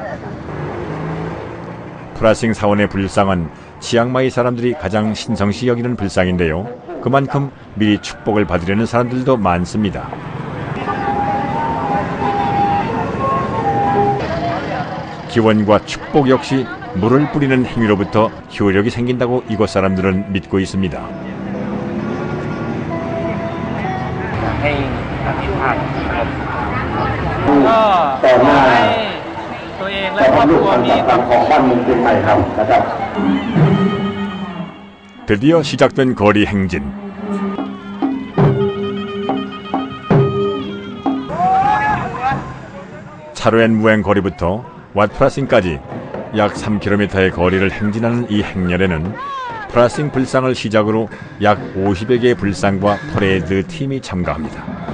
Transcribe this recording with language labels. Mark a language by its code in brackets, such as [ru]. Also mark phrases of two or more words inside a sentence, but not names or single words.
[ko] 프라싱 사원의 불상은 치앙마이 사람들이 가장 신성시 여기는 불상인데요. 그만큼 미리 축복을 받으려는 사람들도 많습니다. 기원과 축복 역시 물을 뿌리는 행위로부터 효력이 생긴다고 이곳 사람들은 믿고 있습니다. [th] ให้อธิษฐานก็ขอให้ตัวเองและครอบครัวมีความสุข [ko] 드디어 시작된 거리 행진. 차로엔 무행 거리부터 왓프라싱까지 약 3km의 거리를 행진하는 이 행렬에는 프라싱 불상을 시작으로 약 50여 개의 불상과 퍼레이드 팀이 참가합니다.